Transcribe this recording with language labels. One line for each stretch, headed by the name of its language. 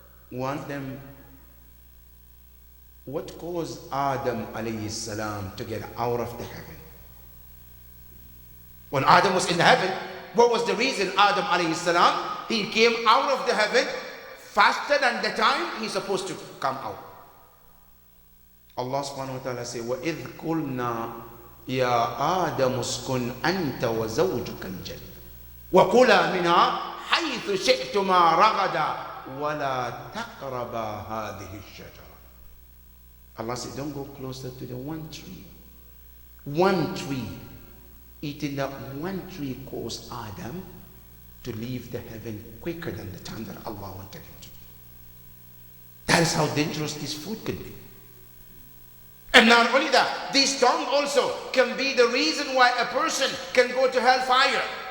English: One of them, what caused Adam alayhi salam to get out of the heaven? When Adam was in the heaven, what was the reason Adam alayhi salam, he came out of the heaven faster than the time he's supposed to come out? Allah subhanahu wa ta'ala says,
Arabic: وَإِذْ قُلْنَا يَا آدَمُ اسْكُنْ أَنْتَ وَزَوْجُكَ الْجَنَّةَ وَكُلَا مِنْهَا حَيْثُ شِئْتُمَا رَغَدًا وَلَا تَقْرَبَا هَذِهِ الشَّجَرَةَ.
English: Allah said, don't go closer to the one tree. One tree. Eating that one tree caused Adam to leave the heaven quicker than the time that Allah wanted him to. That is how dangerous this food could be. And not only that, this tongue also can be the reason why a person can go to hellfire.